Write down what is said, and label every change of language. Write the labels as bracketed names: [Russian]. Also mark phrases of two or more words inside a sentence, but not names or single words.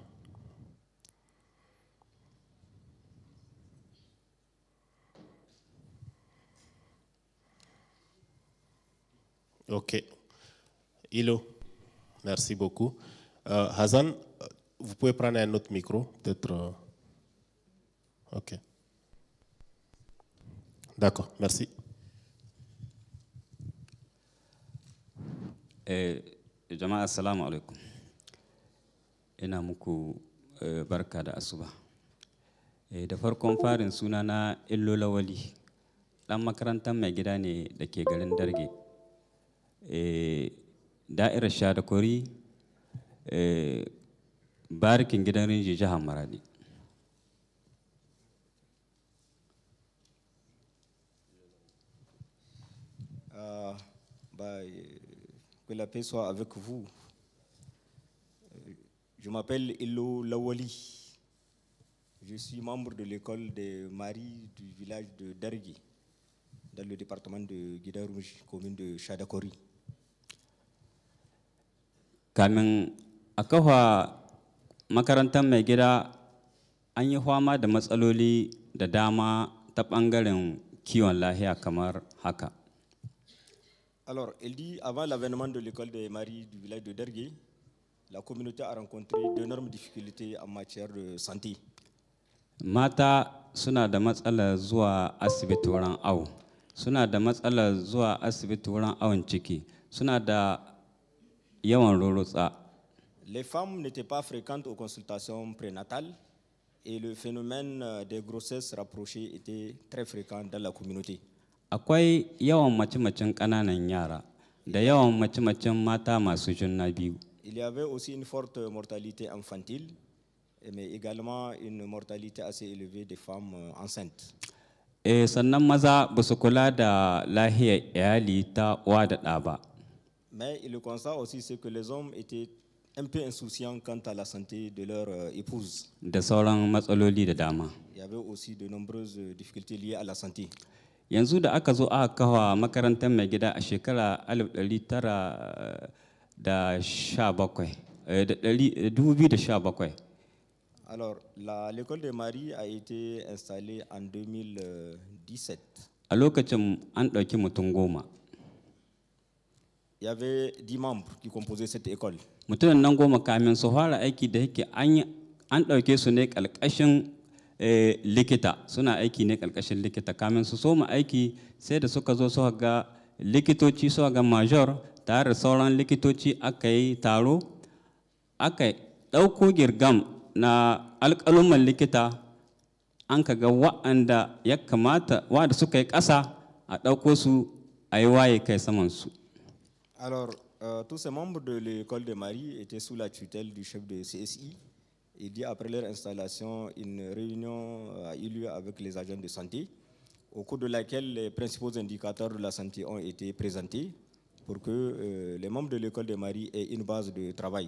[French] Ok. Ilo, merci beaucoup. Hassan, vous pouvez prendre un autre micro, peut-être. Ok. D'accord, merci. [Hausa] Jama'a [Arabic] السلام عليكم. [Hausa] Ina muku barka da asuba. Da farkon farin sunana Illo Lawali, ɗan makarantar mai gida ne da ke garin Darge. Da'irar Shadakori, barikin gidan Rinji jihar Maradi. [French] Que la paix soit avec vous. Je m'appelle Illo Lawali. Je suis membre de l'école des maris du village de Dargui, dans le département de Guidarouge, commune de Shadakori. [Hausa] Kamin a kafa makarantar mai gida an yi fama da matsaloli da dama ta ɓangaren kiwon lahiya kamar haka. [French] Alors, elle dit, avant l'avènement de l'école des maris du village de Dargui, la communauté a rencontré d'énormes difficultés en matière de santé. [Hausa] Mata suna da matsalar zuwa asibiti wurin awo, suna da matsalar zuwa asibiti wurin awon ciki, suna da yawan rurutsa. [French] Les femmes n'étaient pas fréquentes aux consultations prénatales et le phénomène des grossesses rapprochées était très fréquent dans la communauté. [Hausa] Akwai yawan mace-macen ƙananan yara da yawan mace-macen mata masu juna biyu. [French] Il y avait aussi une forte mortalité infantile, mais également une mortalité assez élevée des femmes enceintes. [Hausa] Sannan maza ba su kula da lahiyar iyali ta uwa da ɗa ba. [French] Mais le constat aussi, c'est que les hommes étaient un peu insouciants quant à la santé de leur épouse. [Hausa] Da sauran matsaloli da dama. [French] Il y avait aussi de nombreuses difficultés liées à la santé. [Hausa] Yanzu da aka zo aka kafa makarantar mai gida a shekara 2017. [French] Alors, l'école des maris a été installée en 2017. [Hausa] A lokacin an ɗauki mutum 10. [French] Il y avait 10 membres qui composaient cette école. [Hausa] Mutumin nan 10 kamin su fara aiki da yake an ɗauke su ne ƙalƙashin likita, suna aiki ne ƙarƙashin likita. Kamin su soma aiki sai da suka zo suka ga likitoci, suka ga major tare da sauran likitoci, aka yi taro, aka ɗauko girgam na alƙaluman likita, an ka ga wa'anda ya kamata, wa'anda suka yi ƙasa a ɗauko su a yi waye kai samansu. [French] Alors, tous ces membres de l'école des maris étaient sous la tutelle du chef de CSI. Il dit après leur installation, une réunion a eu lieu avec les agents de santé, au cours de laquelle les principaux indicateurs de la santé ont été présentés pour que les membres de l'école des maris aient une base de travail.